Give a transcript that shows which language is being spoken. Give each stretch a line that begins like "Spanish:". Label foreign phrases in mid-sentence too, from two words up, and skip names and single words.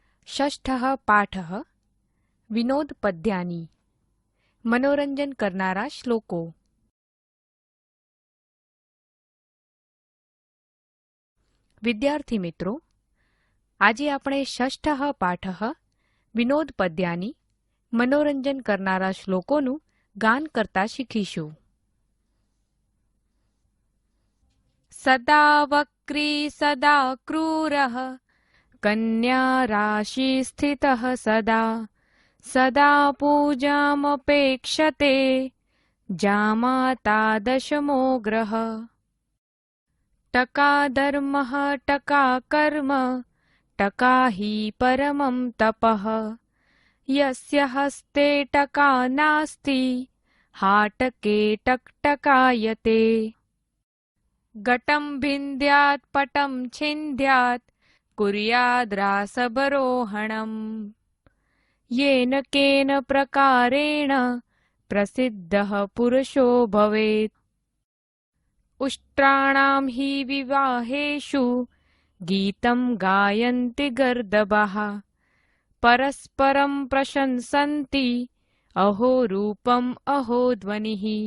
Sanskrit: षष्ठः पाठः विनोद पद्यानि
Gujarati: મનોરંજન કરનારા શ્લોકો। વિદ્યાર્થી મિત્રો, આજે આપણે
Sanskrit: ષષ્ઠः પાઠः વિનોદ પદ્યાની
Gujarati: મનોરંજન કરનારા શ્લોકોનું ગાન કરતા શીખીશું.
Sanskrit: સદા વક્રી સદા ક્રૂરઃ કન્યા રાશિ સ્થિતઃ સદા સદા પૂજામપેક્ષતે જામાતા દશમો ગ્રહ ટકા ધર્મઃ ટકા કર્મ ટકા हि परमं तपः यस्य हस्ते टका नास्ति हाटके टकटकायते घटं भिन्द्यात् पटं छिन्द्यात् कुर्याद्रासबरोहणम् येन केन प्रकारेण प्रसिद्धः पुरुषो भवेत् उष्ट्राणां हि विवाहेषु गीतं गायन्ति गर्दभः परस्परं प्रशंसन्ति अहो रूपम् अहो ध्वनिः